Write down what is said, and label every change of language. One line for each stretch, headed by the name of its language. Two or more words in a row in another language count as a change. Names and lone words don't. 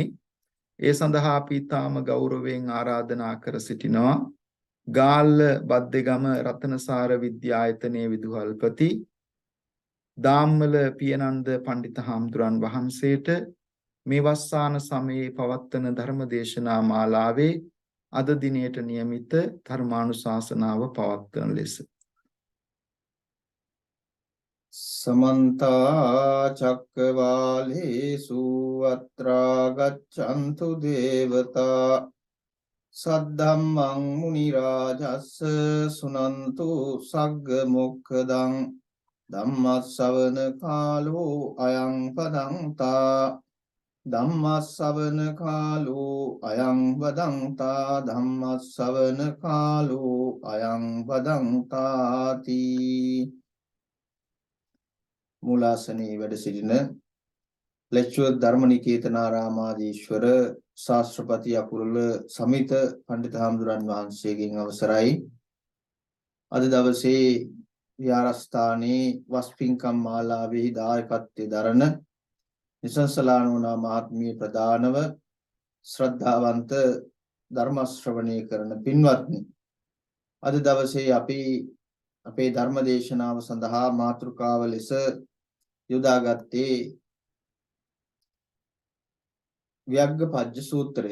Sinhala: ඒ සඳහා අපි තාම ගෞරවයෙන් ආරාධනා කර සිටිනවා ගාල්ල බද්දේගම රතනසාර විද්‍යායතනයේ විදුහල්පති දාම්මල පියනන්ද පණ්ඩිත හාමුදුරන් වහන්සේට මේ වස්සාන සමයේ පවත්වන ධර්ම දේශනා මාලාවේ අද දිනයට නියමිත ධර්මානුශාසනාව පවත්වන ලෙස
Pali: समन्ता चक्रवालेषु अत्रा गच्छन्तु देवता सद्धम्मं मुनिराजस्य सुनन्तु सग्गमुखदं धम्मश्रवण कालो अयं वदन्ता धम्मश्रवण कालो अयं वदन्ता धम्मश्रवण कालो अयं वदन्ताति
Sinhala: मूलासने වැඩ සිටින ලෙක්චර් ධර්මනිකේතනාරාමාදීශ්වර ශාස්ත්‍රපති අකුරල සමිත පණ්ඩිත හාමුදුරන් වහන්සේගෙන් අවසරයි අද දවසේ විහාරස්ථානයේ වස්පින්කම් මාලාවෙහි දායකත්වයේ දරන නිසංසලානෝනා මහත්මිය ප්‍රදානව ශ්‍රද්ධාවන්ත ධර්ම ශ්‍රවණය කරන පින්වත්නි අද දවසේ අපි අපේ ධර්ම දේශනාව සඳහා මාතෘකාව ලෙස යොදාගත්තේ ව්‍යග්ගපජ්ජ සූත්‍රය.